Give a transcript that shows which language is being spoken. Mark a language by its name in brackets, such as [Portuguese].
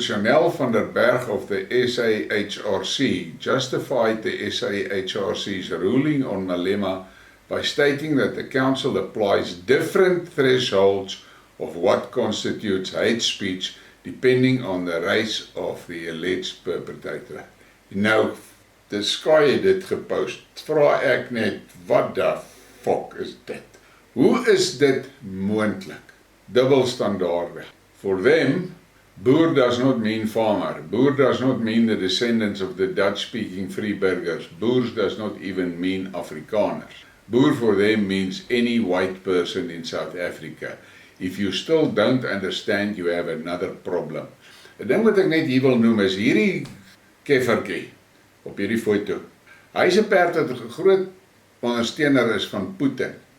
[English] Chanel van der Berg of the SAHRC justified the SAHRC's ruling on Malema by stating that the council applies different thresholds of what constitutes hate speech depending on the race of the alleged perpetrator. [Afrikaans] Nou, die Sky het dit gepost. Vra ek net, wat [English] the fuck [Afrikaans] is dit? Hoe is dit moontlik? Dubbelstandaarde. [English] For them, Boer does not mean farmer. Boer does not mean the descendants of the Dutch-speaking free burgers. Boers does not even mean Afrikaners. Boer for them means any white person in South Africa. If you still don't understand, you have another problem. [Afrikaans] 'n Ding wat ek net hier wil noem is hierdie keffertjie op hierdie foto. Hy is 'n perd wat 'n groot ondersteuner is van Putin.